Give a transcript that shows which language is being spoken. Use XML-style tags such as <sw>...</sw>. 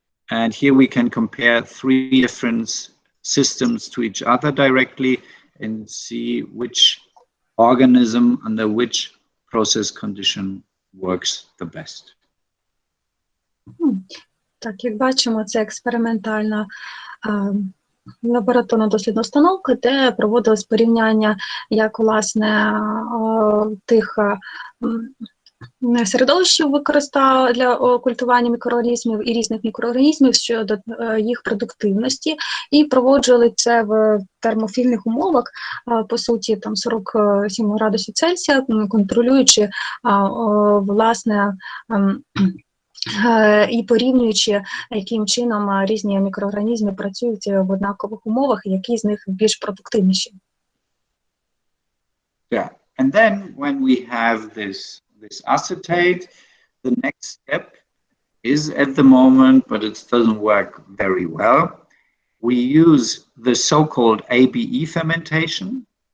<en>And here we can compare 3 different systems to each other directly and see which organism under which process condition works the best.</en> <uk>Так, як бачимо, це експериментальна лабораторно-дослідна установка, де проводилось порівняння як, власне, тих середовищ використав для культування мікроорганізмів і різних мікроорганізмів щодо їх продуктивності, і проводжували це в термофільних умовах, по суті, там 47 градусів Цельсія, контролюючи, власне, і порівнюючи, яким чином різні мікроорганізми працюють в однакових умовах, і які з них більш продуктивніші.</uk> <en>Yeah, and then when we have this acetate, the next step is at the moment, but it doesn't work very well. We use the so-called ABE fermentation.</en>